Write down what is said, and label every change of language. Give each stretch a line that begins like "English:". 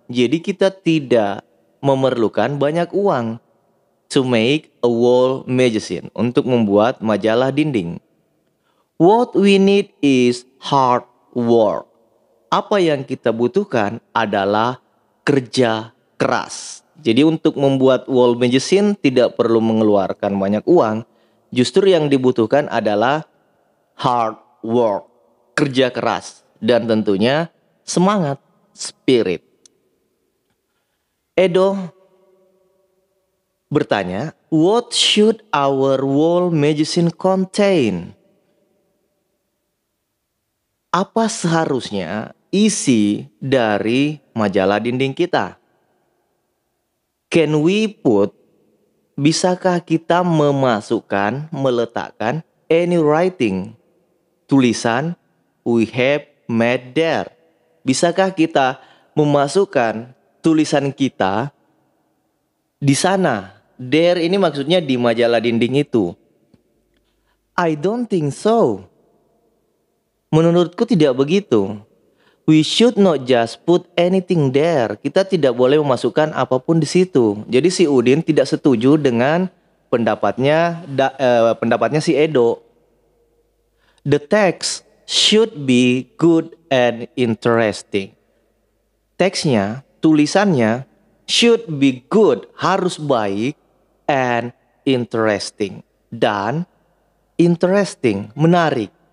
Indonesian: Jadi kita tidak memerlukan banyak uang
English: to make a wall magazine,
Indonesian: untuk membuat majalah dinding.
English: What we need is hard work.
Indonesian: Apa yang kita butuhkan adalah kerja keras. Jadi untuk membuat wall magazine tidak perlu mengeluarkan banyak uang. Justru yang dibutuhkan adalah
English: hard work,
Indonesian: kerja keras, dan tentunya semangat, spirit. Edo bertanya,
English: what should our wall magazine contain?
Indonesian: Apa seharusnya isi dari majalah dinding kita?
English: Can we put,
Indonesian: bisakah kita meletakkan
English: any writing,
Indonesian: tulisan
English: we have made there?
Indonesian: Bisakah kita memasukkan tulisan kita di sana, There ini maksudnya di majalah dinding itu.
English: I don't think so.
Indonesian: Menurutku tidak begitu.
English: We should not just put anything there.
Indonesian: Kita tidak boleh memasukkan apapun di situ. Jadi si Udin tidak setuju dengan pendapatnya si Edo.
English: The text should be good and interesting.
Indonesian: Teksnya, tulisannya
English: should be good,
Indonesian: harus baik,
English: and interesting.
Indonesian: Dan
English: interesting,
Indonesian: menarik.